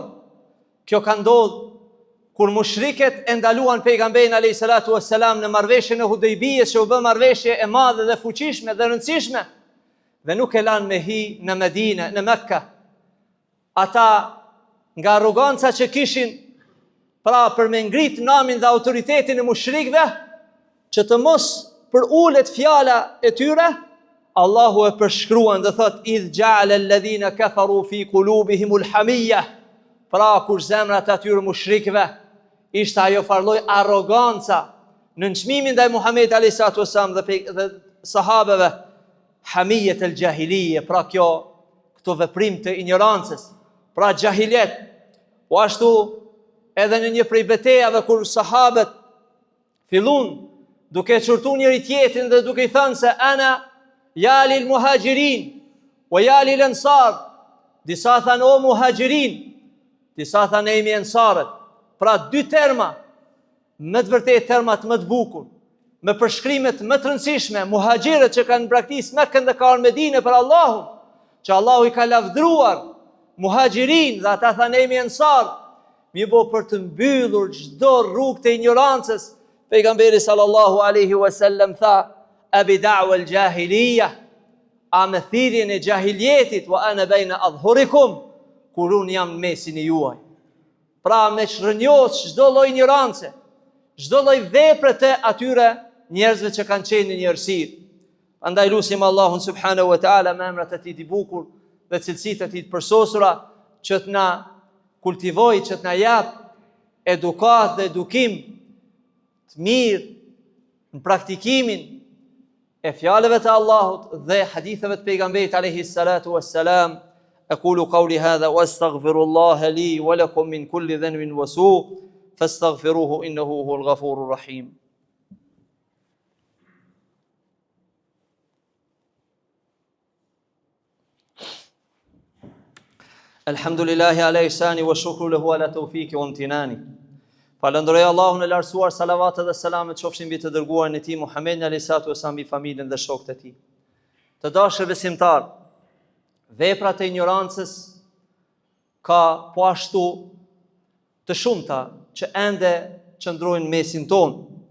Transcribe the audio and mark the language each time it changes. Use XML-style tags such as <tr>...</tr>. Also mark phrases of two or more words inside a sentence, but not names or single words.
<sq>Kjo ka ndodhur kur mushriket e ndaluan pejgamberin</sq> <ar>عليه الصلاة والسلام</ar> <sq>në marrëveshjen e Hudejbijës, që u bë marrëveshje e madhe dhe fuqishme dhe rëndësishme, dhe nuk e lanë me hi në Medinë, në Mekka. Ata nga arroganca që kishin, pra për me ngrit namin dhe autoritetin e mushrikëve, që të mos për ulet fjala e tyre, Allahu e përshkruan dhe thot,</sq> <ar>إذ جعل الذين كفروا في قلوبهم الحمية,</ar> <sq>pra kur zemrat atyre mushrikëve ishte ajo farloj arroganca në nënçmimin ndaj Muhamedit</sq> <ar>عليه الصلاة والسلام</ar> <sq>dhe sahabeve,</sq> <ar>حمية الجاهلية,</ar> <sq>pra këto veprim të ignorancës, pra xahilet. Po ashtu edhe në një prej betejave kur sahabët fillun duke çurtu njëri tjetrin dhe duke i thënë se</sq> <ar>أنا يا للمهاجرين ويا للأنصار,</ar> <sq>disa thanë o muhajirin, disa thanë emi ansarët. Pra 2 terma, më të vërtet termat më të bukur, me përshkrimet më të rëndësishme, muhajirët që kanë braktisë Mekën dhe kanë Medinë për Allahun, që Allahu i ka lavdruar muhajirin dhe ata thanë emi ansar, mi bo për të mbyllur çdo rrugë të ignorancës. Pejgamberi</sq> <ar>صلى الله عليه وسلم</ar> <sq>tha,</sq> <ar>أبدعوى الجاهلية,</ar> <sq>a me thirrjen e jahiljetit,</sq> <ar>وأنا بين أظهركم,</ar> <sq>kur unë jam në mesin e juaj. Pra me shërnjos çdo lloj ignorance, çdo lloj vepre të atyre njerëzve që kanë qenë në errësirë. Andaj lutim Allahun</sq> <ar>سبحانه وتعالى</ar> <sq>me emrat e tij të bukur dhe cilësitë e tij të përsosura, që të na kultivojë, që të na jap edukat dhe edukim të mirë në praktikimin e fjalëve të Allahut dhe haditheve të pejgamberit</sq> <ar>عليه الصلاة والسلام. أقول قولي هذا وأستغفر الله لي ولكم من كل ذنب وسوء فاستغفروه إنه هو الغفور الرحيم. الحمد لله على إحسانه والشكر له على توفيقه وامتنانه.</ar> <sq>Falenderoj Allahun e lartësuar, salavatet dhe selamet qofshin mbi të dërguarin e tij Muhammedin</sq> <ar>عليه الصلاة والسلام,</ar> <sq>mbi familjen dhe shokët e tij. Të dashur besimtar, veprat e ignorancës ka po ashtu të shumta që ende qëndrojnë mesin tonë.</sq>